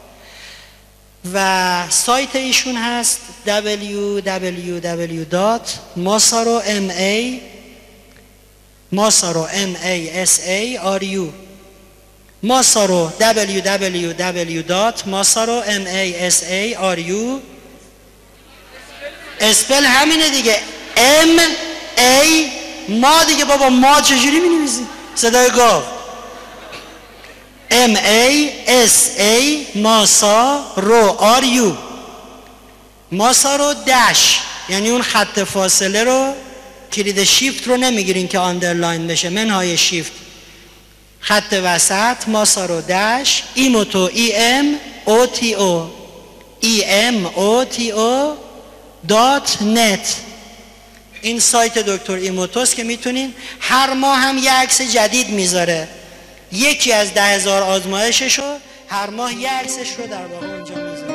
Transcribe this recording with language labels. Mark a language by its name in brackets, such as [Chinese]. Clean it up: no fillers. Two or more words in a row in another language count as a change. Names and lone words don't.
[Persian] و سایت ایشون هست www.masaru اسپل همینه دیگه، M-A ما دیگه بابا، ما چجوری می نویسیم؟ صدای گاو. M-A-S-A ماسارو R-U ماسارو دش، یعنی اون خط فاصله رو، کلید شیفت رو نمیگیرین که آندرلاین بشه، منهای شیفت، خط وسط ماسارو دش ایموتو E-M-O-T-O E-M-O-T-O.net. این سایت دکتر ایموتوست که میتونین، هر ماه هم یه عکس جدید میذاره، یکی از 10,000 آزمایشش رو هر ماه یه عکسش رو در واقع اونجا